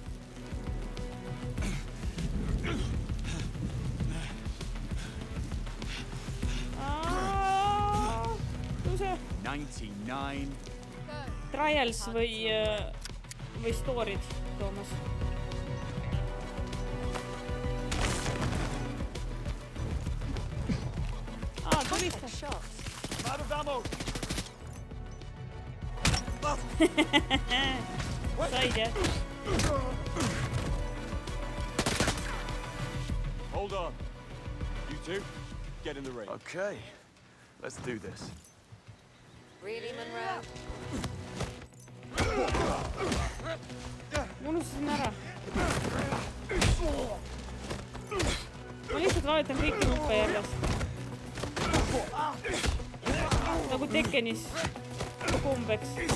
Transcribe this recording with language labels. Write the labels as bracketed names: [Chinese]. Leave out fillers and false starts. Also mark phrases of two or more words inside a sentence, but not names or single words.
[Estonian] 99. Trials või story'd, Toomas? Tulista. [English] Out of ammo. [Estonian] Said, jah? [English] Hold on. You two, get in the ring. Okay, let's do this. Really, Monroe? [Estonian] Ma unustasin ära. Ma lihtsalt vajutan kõiki nuppe järjest. Nagu Tekkenis kombeks.